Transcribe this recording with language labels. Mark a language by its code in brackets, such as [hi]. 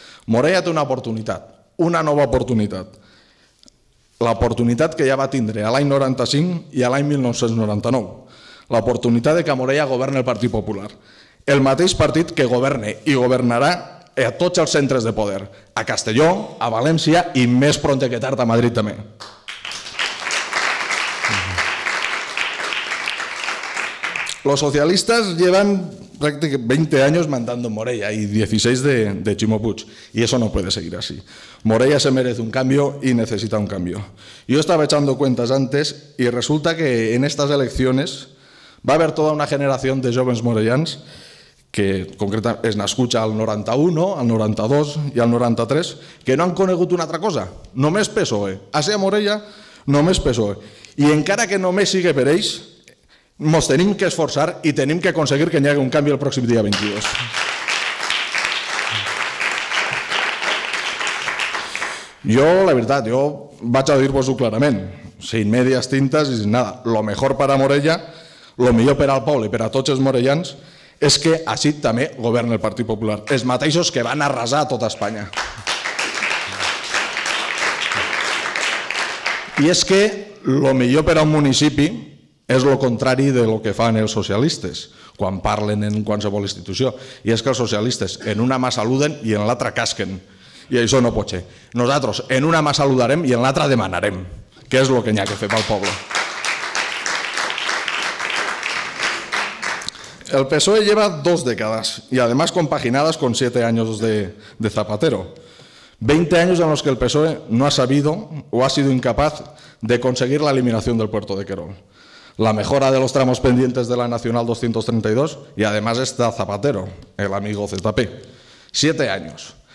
[ca] Morella té una oportunitat, una nova oportunitat. L'oportunitat que ja va tindre a l'any 95 i a l'any 1999. L'oportunitat que a Morella governi el Partit Popular. El mateix partit que governe i governarà a tots els centres de poder. A Castelló, a València i més pront que tard a Madrid també. [es] Los socialistas llevan prácticamente 20 años mandando en Morella y 16 de Ximo Puig. Y eso no puede seguir así. Morella se merece un cambio y necesita un cambio. Yo estaba echando cuentas antes y resulta que en estas elecciones va a haber toda una generación de jóvenes morellans que [ca] concretament es nascuts al 91, al 92 i al 93, que no han conegut una altra cosa, només PSOE. A ser a Morella, només PSOE. I encara que només sigui per ells, ens tenim que esforçar i tenim que aconseguir que hi hagi un canvi el pròxim dia 22. Jo, la veritat, vaig a dir-vos-ho clarament, [es] sin medias tintas [ca] i sin nada. [es] Lo mejor para Morella, [ca] lo millor per al poble i per a tots els morellans és que així també governa el Partit Popular, els mateixos que van arrasar a tota Espanya. I és que lo millor per a un municipi és el contrari de lo que fan els socialistes quan parlen en qualsevol institució. I és que els socialistes en una mà saluden i en l'altra casquen. I això no pot ser. Nosaltres en una mà saludarem i en l'altra demanarem, que és el que hi ha que fer pel poble. [es] El PSOE lleva 2 décadas y además compaginadas con 7 años de Zapatero. 20 años en los que el PSOE no ha sabido o ha sido incapaz de conseguir la eliminación del puerto de Querol, la mejora de los tramos pendientes de la Nacional 232 y además está Zapatero, el amigo ZP. 7 años.